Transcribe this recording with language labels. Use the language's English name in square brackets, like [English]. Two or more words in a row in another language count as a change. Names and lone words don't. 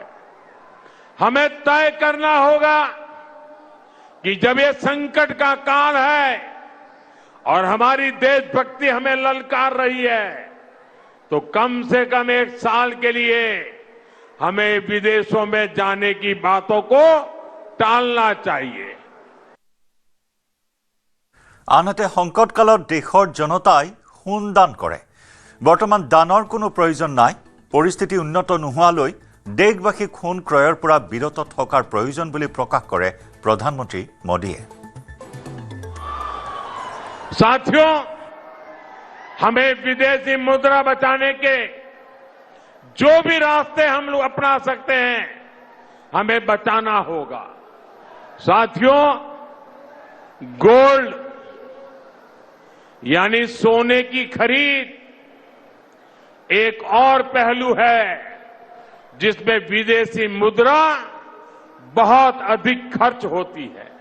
[Hindi] हमें तय करना होगा कि जब ये संकट का काल है और हमारी देशभक्ति हमें ललकार रही है, तो कम से कम 1 साल के लिए हमें विदेशों में जाने की बातों को टालना चाहिए। [Assamese] আনহাতে সংকটকালত দেশৰ জনতাই সোণ দান কৰে। বৰ্তমান দানৰ কোনো প্ৰয়োজন নাই। পৰিস্থিতি উন্নত নোহোৱালৈ দেশবাসীক সোণ ক্ৰয়ৰ পৰা বিৰত থকাৰ প্ৰয়োজন বুলি প্ৰকাশ কৰে প্ৰধানমন্ত্ৰী মোদীয়ে। [Hindi] साथियों, हमें विदेशी मुद्रा बचाने के जो भी रास्ते हम लोग अपना सकते हैं, हमें बचाना होगा। साथियों, गोल्ड यानी सोने की खरीद एक और पहलू है जिसमें विदेशी मुद्रा बहुत अधिक खर्च होती है।